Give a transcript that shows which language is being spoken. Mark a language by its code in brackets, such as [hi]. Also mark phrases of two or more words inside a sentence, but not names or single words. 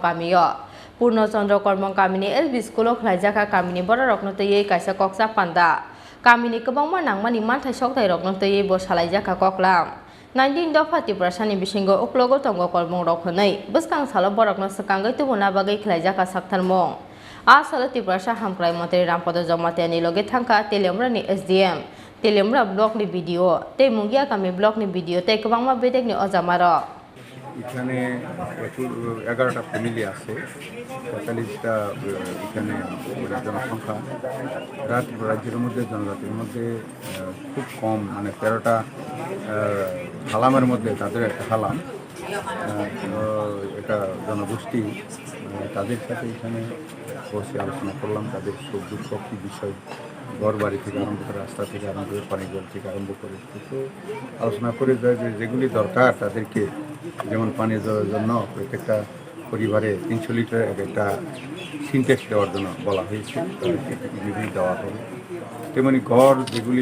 [trp] kamiyo Purno Chandra korbong kamini [en] LB School [trp] of Lajaka kamini borarokno tei kaisa koksa panda Kamini kebangma nangmani manthai sokthai rokno tei bo salaijaka koklam 19 dopha Tripura Sani bisingo uklogo tongo korbong rok honai buskang salo borokno sakangai tubuna bagai khlaijaka saktharmong asala Tripura Sahamkrai Mantri Rampodo Jamatia ni loge thangka telemra ni SDM telemra blog ni video tei mungia kami blog ni video tei kebangma bedek ni ojamaro [bn] এখানে 11টা ফ্যামিলি আছে 45টা এখানে জনসংখ্যা রাজ্যের মধ্যে জনজাতির মধ্যে খুব কম মানে 13টা হালামের মধ্যে তাদের একটা হালাম এটা জনগোষ্ঠী তাদের সাথে এখানে বসে আলোচনা করলাম তাদের সুখ দুঃখ কী বিষয় ঘর বাড়ি থেকে আরম্ভ করে রাস্তা থেকে আরম্ভ করে পানি জল থেকে আরম্ভ করে তো আলোচনা করে যায় যে যেগুলি দরকার তাদেরকে যেমন পানি জলের জন্য প্রত্যেকটা পরিবারে 300 লিটার একটা সিনটেক্স দেওয়ার জন্য বলা হয়েছে তাদেরকে বিভিন্ন দেওয়া হবে তেমনি ঘর যেগুলি